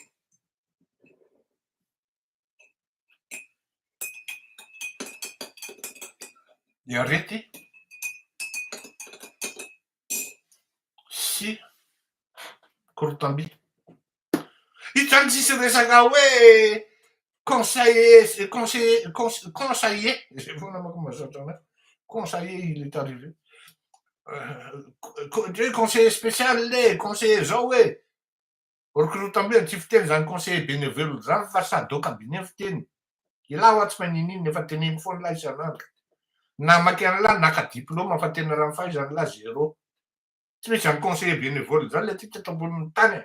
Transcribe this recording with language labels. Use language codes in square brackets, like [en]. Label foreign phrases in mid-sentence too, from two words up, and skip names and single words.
[mg] Ny arety sy Korotamby. Io zany tsisy resaka hoe conseiller zay foana manko mahazatra anazy. [fr] Conseiller il est arrivé. Conseiller spécial [mg] le conseiller zao hoe Korotamby tsy fiteny zany [fr] conseiller bénévole [mg] zany fa sady cabinet fiteny. Ilahy ho tsy maninona efa teneniko foana lahy isan'andro. Na maky an'lahy naka diplôma fa tena raha ny fahaizany lahy zéro. Tsy misy zany [fr] conseiller bénévole [mg] zany le ty teto ambonin'ny tany.